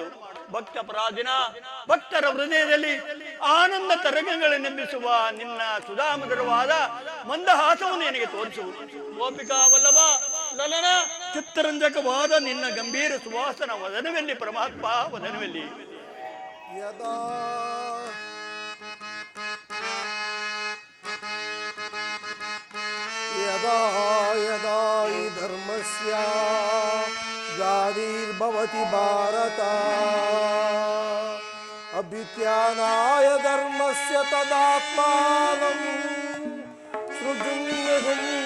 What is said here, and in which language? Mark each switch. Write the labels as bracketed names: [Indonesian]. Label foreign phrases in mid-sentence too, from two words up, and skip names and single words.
[Kannada] ಭಕ್ತ ಪರಾಧೀನ ಭಕ್ತರ ಹೃದಯದಲ್ಲಿ ಆನಂದ ತರಂಗಗಳನ್ನೆಬ್ಬಿಸುವ ನಿನ್ನ ಸುಧಾಮಧುರವಾದ ಮಂದಹಾಸವನ್ನು ನನಗೆ ತೋರಿಸುವುದು. ಗೋಪಿಕಾ ವಲ್ಲಭ ಲಲನ ಚಿತ್ತರಂಜಕವಾದ ನಿನ್ನ ಗಂಭೀರ ಸುವಾಸನ ವದನವೆಲ್ಲಿ ಪರಮಾತ್ಮ, ವದನವೆಲ್ಲಿ. [Sanskrit] ಯದಾ ಯದಾ ಯದಾ ಹಿ ಧರ್ಮಸ್ಯ ಗ್ಲಾನಿರ್ಭವತಿ ಭಾರತ ಅಭ್ಯುತ್ಥಾನಾಯ ಧರ್ಮಸ್ಯ ತದಾತ್ಮಾನಂ ಸೃಜುಮ್ಯಹಂ